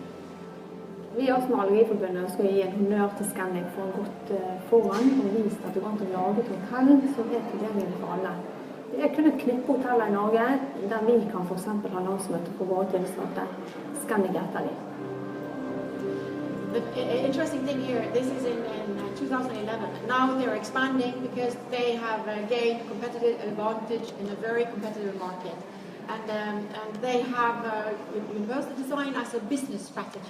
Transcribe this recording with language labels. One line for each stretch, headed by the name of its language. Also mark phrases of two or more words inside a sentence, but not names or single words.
Norwegian: Vi i Astma- og Allergiforbundet skal gi en honnør til Zagreb for å gått foran og vist at det går an å lage et hotell som tilgjengelig for alle. Det kun et knippe hoteller i Norge der vi kan for eksempel ha landsmøte for våre tilsatte. Zagreb etter dem.
English: The interesting thing here, this is in 2011. Now they're expanding because they have gained competitive advantage in a very competitive market. And they have universal design as a business strategy.